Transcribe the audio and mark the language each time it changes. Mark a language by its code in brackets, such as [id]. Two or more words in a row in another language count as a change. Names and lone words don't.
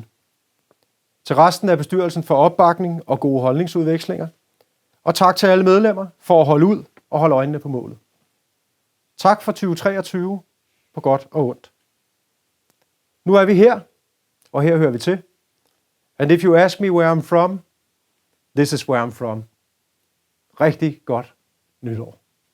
[da] Til resten af bestyrelsen for opbakning og gode holdningsudvekslinger. Og tak til alle medlemmer for at holde ud og holde øjnene på målet. Tak for 2023 på godt og ondt. Nu er vi her, og her hører vi til. [en] And if you ask me where I'm from, this is where I'm from. [da] Rigtig godt nytår.